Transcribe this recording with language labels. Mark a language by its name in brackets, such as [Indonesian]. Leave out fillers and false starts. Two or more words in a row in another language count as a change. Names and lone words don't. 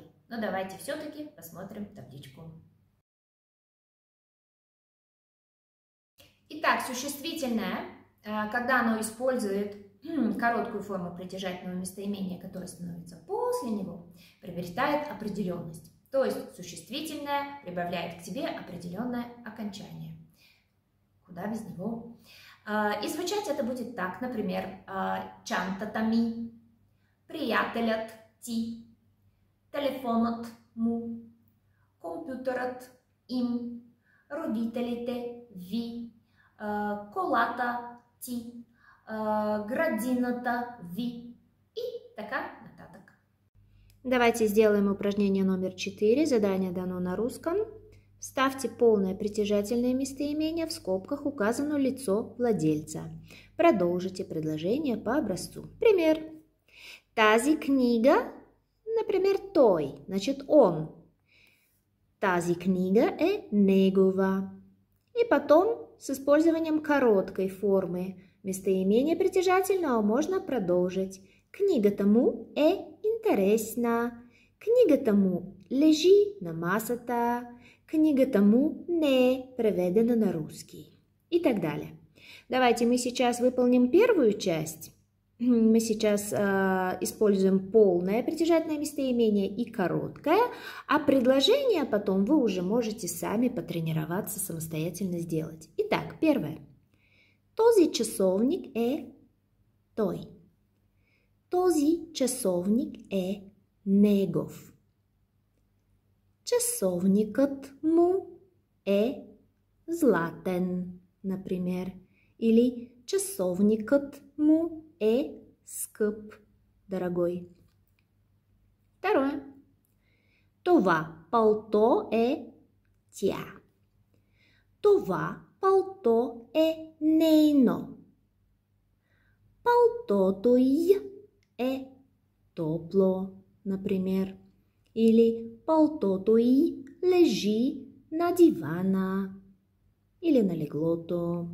[Russian] Но давайте все-таки посмотрим табличку. Итак, существительное, когда оно использует короткую форму притяжательного местоимения, которое становится после него, приобретает определенность. То есть существительное прибавляет к себе определенное окончание. Куда без него? И звучать это будет так, например, [Bulgarian] чантата ми, приятелят ти, телефонът му, компютърът им, родителите ви, колата ти, градината ви и така нататък. [Russian] Давайте сделаем упражнение номер 4. Задание дано на русском. Вставьте полное притяжательное местоимение, в скобках указано лицо владельца. Продолжите предложение по образцу. Пример. [Bulgarian] Тази книга, [Russian] например, той, значит он. [Bulgarian] Тази книга е негова. И потом с использованием короткой формы местоимения притяжательного можно продолжить. Книгата му е интересна. Книгата му лежи на масата. Книгата му не е преведена на русский. [Russian] И так далее. Давайте мы сейчас выполним первую часть. Мы сейчас используем полное притяжательное местоимение и короткое, а предложение потом вы уже можете сами потренироваться, самостоятельно сделать. Итак, первое. [Bulgarian] Този часовник е той. Този часовник е негов. Часовникът му е златен, например. Или часовникът му е скъп, [Russian] дорогой. Второе. [Bulgarian] Това палто е тя. Това палто е нейно. Палтото й е топло, например. Или палтото й лежи на дивана или на леглото.